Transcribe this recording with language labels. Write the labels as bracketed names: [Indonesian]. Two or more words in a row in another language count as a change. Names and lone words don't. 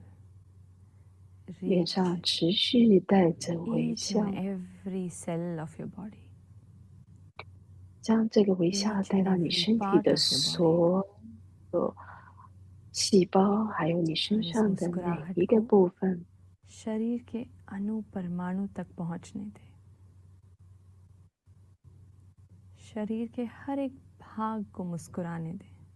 [Chinese] 脸 [English] reach [Chinese] 上持续带着微 [English] each [Chinese] 笑， [English] and every cell of your body. [Chinese] 将这个微笑 [English] Each [Chinese] 带 [English] and [Chinese] 到你 [English] every [Chinese] 身体 [English] part [Chinese] 的 [English] of your body. [Chinese] 所有细胞，还有你身 [Hindi] और इस [Chinese] 上的每 [Hindi] मुस्कुराहट [Chinese] 一个 [Hindi] को [Chinese] 部分。 [Hindi] शरीर के अणु परमाणु तक पहुंचने दें. शरीर के हर एक भाग को मुस्कुराने दें.